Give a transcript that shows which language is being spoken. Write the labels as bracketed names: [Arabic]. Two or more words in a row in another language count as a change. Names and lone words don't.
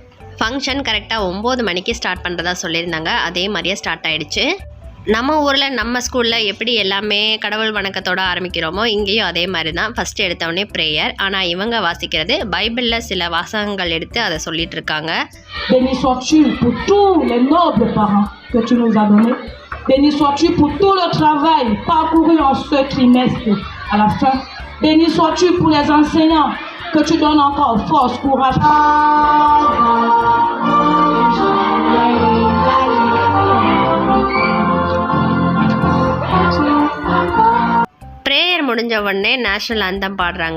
[Tamil] ஃபங்க்ஷன் கரெக்டாக 9 மணிக்கு ஸ்டார்ட் பண்ணுறதா சொல்லியிருந்தாங்க. அதே மாதிரியே ஸ்டார்ட் ஆகிடுச்சு. நம்ம ஊரில் நம்ம ஸ்கூலில் எப்படி எல்லாமே கடவுள் வணக்கத்தோடு ஆரம்பிக்கிறோமோ இங்கேயும் அதே மாதிரி தான். ஃபஸ்ட்டு எடுத்தவொடனே ப்ரேயர். ஆனால் இவங்க வாசிக்கிறது பைபிளில் சில வாசகங்கள் எடுத்து அதை சொல்லிட்டு இருக்காங்க. [French] Béni sois-tu pour tous les nobles parents que tu nous as donnés. Béni sois-tu pour tout le travail parcouru en ce trimestre à la fin. Béni sois-tu pour les enseignants que tu donnes encore force, courage. [Tamil] ப்ரேயர் முடிஞ்ச உடனே [English] national anthem [Tamil] பாடுறாங்க.